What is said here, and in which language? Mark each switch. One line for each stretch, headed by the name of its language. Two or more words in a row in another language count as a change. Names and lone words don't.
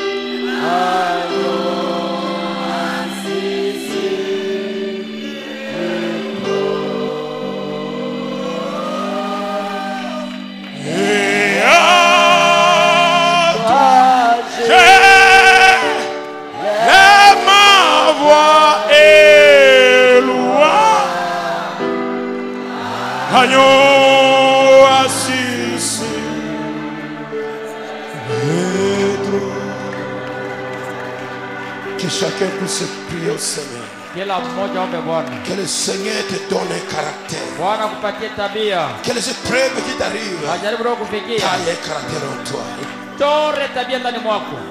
French: Et à toi, lève ma voix et louange. Agneau assis sur le trône. Que chacun puisse prier au Seigneur.
Swahili: Kila mmoja ombe Bwana.
French: Que le Seigneur te donne un caractère.
Swahili: Bwana kupatie tabia.
French: Que les épreuves qui t'arrivent
Swahili: Majaribu roho kufikia.
French: aient un caractère en toi.
Swahili: Tore tabia ndani mwako.